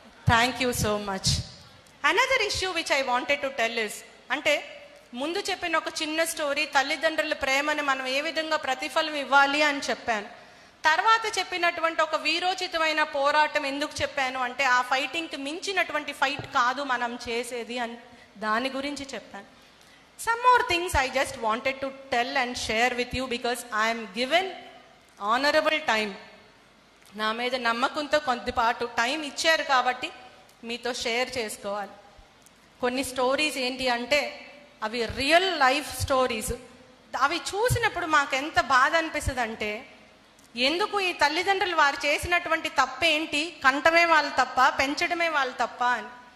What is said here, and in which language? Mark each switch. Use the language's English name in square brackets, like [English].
[English] Thank you so much. Another issue which I wanted to tell is, [Telugu] అంటే ముందు చెప్పిన ఒక చిన్న స్టోరీ, తల్లిదండ్రుల ప్రేమను మనం ఏ విధంగా ప్రతిఫలం ఇవ్వాలి అని చెప్పాను. తర్వాత చెప్పినటువంటి ఒక వీరోచితమైన పోరాటం ఎందుకు చెప్పాను అంటే ఆ ఫైటింగ్కి మించినటువంటి ఫైట్ కాదు మనం చేసేది అని, దాని గురించి చెప్పాను. [English] Some more things I just wanted to tell and share with you because I am given honorable time. [Telugu] నా మీద నమ్మకంతో కొద్దిపాటు టైం ఇచ్చారు కాబట్టి మీతో షేర్ చేసుకోవాలి. కొన్ని స్టోరీస్ ఏంటి అంటే అవి రియల్ లైఫ్ స్టోరీస్. అవి చూసినప్పుడు మాకు ఎంత బాధ అనిపిస్తుంది అంటే, ఎందుకు ఈ తల్లిదండ్రులు వారు చేసినటువంటి తప్పేంటి, కంటమే వాళ్ళు తప్ప, పెంచడమే వాళ్ళు తప్ప అని.